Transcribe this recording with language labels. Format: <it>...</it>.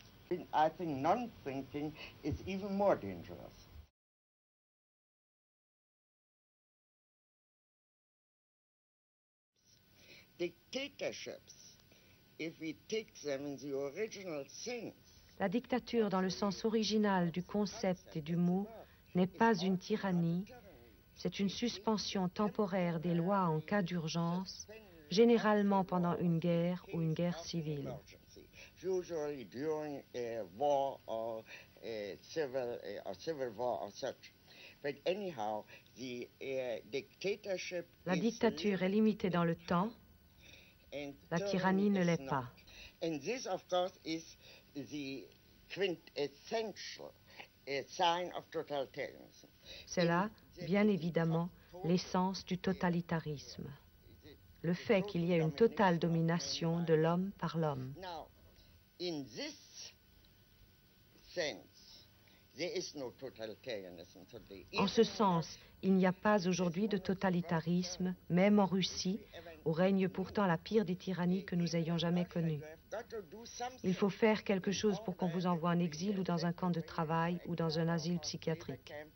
<en>I think non-thinking is even more dangerous. Dictatorships, if we take them in the original sense,</en> <fr>la dictature dans le sens original du concept et du mot n'est pas une tyrannie, c'est une suspension temporaire des lois en cas d'urgence, généralement pendant une guerre ou une guerre civile.</fr> <en>Usually during a war or a civil war or such. But anyhow, the dictatorship</en> <fr>la dictature est limitée dans le temps, la tyrannie ne l'est pas.</fr> <en>And this, of course, is the quintessential sign of totalitarianism.</en> <fr>C'est là, bien évidemment, l'essence du totalitarisme. Le fait qu'il y ait une totale domination de l'homme par l'homme.</fr> <en>Now, in this sense, there is no totalitarianism today.</en> <fr>En ce sens, il n'y a pas aujourd'hui de totalitarisme, même en Russie, où règne pourtant la pire des tyrannies que nous ayons jamais connues. Il faut faire quelque chose pour qu'on vous envoie en exil ou dans un camp de travail ou dans un asile psychiatrique.</fr>